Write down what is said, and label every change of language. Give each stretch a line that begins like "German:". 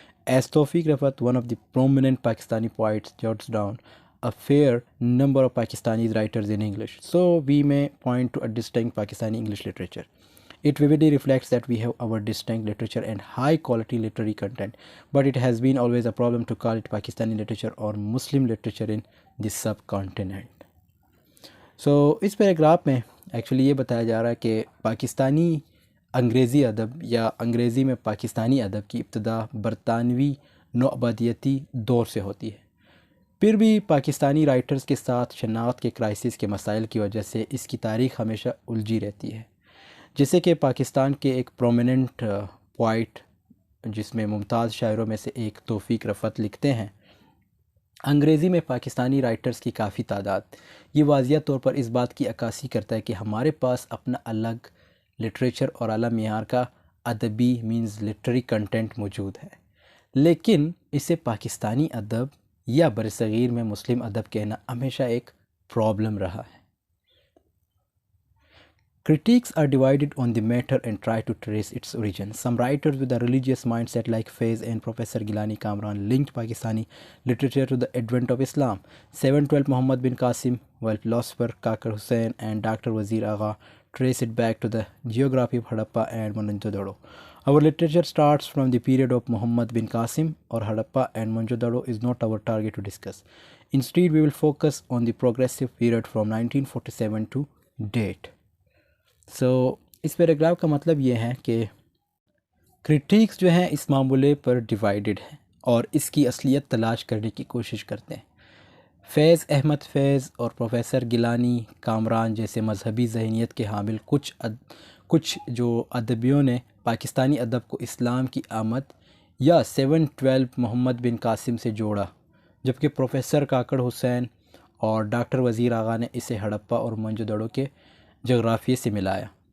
English: As Tawfiq Rafat, one of the prominent Pakistani poets, jots down a fair number of Pakistani writers in English. So, we may point to a distinct Pakistani English literature. It vividly reflects that we have our distinct literature and high quality literary content, but it has been always a problem to call it Pakistani literature or Muslim literature in the subcontinent.
Urdu: So اس paragraph میں actually یہ بتایا جا رہا ہے کہ پاکستانی انگریزی ادب یا انگریزی میں پاکستانی ادب کی ابتدا برطانوی نوآبادیتی دور سے ہوتی ہے. پھر بھی پاکستانی رائٹرز کے ساتھ شناخت کے کرائسس کے مسائل کی وجہ سے اس کی تاریخ ہمیشہ الجھی رہتی ہے. جیسے کہ پاکستان کے ایک پرومیننٹ پوائٹ جس میں ممتاز شاعروں میں سے ایک توفیق رفعت لکھتے ہیں, انگریزی میں پاکستانی رائٹرز کی کافی تعداد یہ واضح طور پر اس بات کی عکاسی کرتا ہے کہ ہمارے پاس اپنا الگ لٹریچر اور اعلیٰ معیار کا ادبی مینز لٹری کنٹینٹ موجود ہے, لیکن اسے پاکستانی ادب یا برصغیر میں مسلم ادب کہنا ہمیشہ ایک پرابلم رہا ہے.
English: Critics are divided on the matter and try to trace its origin. Some writers with a religious mindset like Faiz and Professor Gilani Kamran linked Pakistani literature to the advent of Islam. 712 Muhammad bin Qasim, while philosopher Kakar Hussain and Dr. Wazir Agha trace it back to the geography of Harappa and Mohenjo-daro. Our literature starts from the period of Muhammad bin Qasim or Harappa and Mohenjo-daro is not our target to discuss. Instead, we will focus on the progressive period from 1947 to date.
Urdu: So اس paragraph کا مطلب یہ ہے کہ critics جو ہیں اس معاملے پر divided ہیں اور اس کی اصلیت تلاش کرنے کی کوشش کرتے ہیں. فیض احمد فیض اور پروفیسر گیلانی کامران جیسے مذہبی ذہنیت کے حامل کچھ جو ادیبوں نے پاکستانی ادب کو اسلام کی آمد یا 712 محمد بن قاسم سے جوڑا, جبکہ پروفیسر کاکڑ حسین اور ڈاکٹر وزیر آغا نے اسے ہڑپا اور موہنجو-دڑو کے جغرافیے سے ملایا.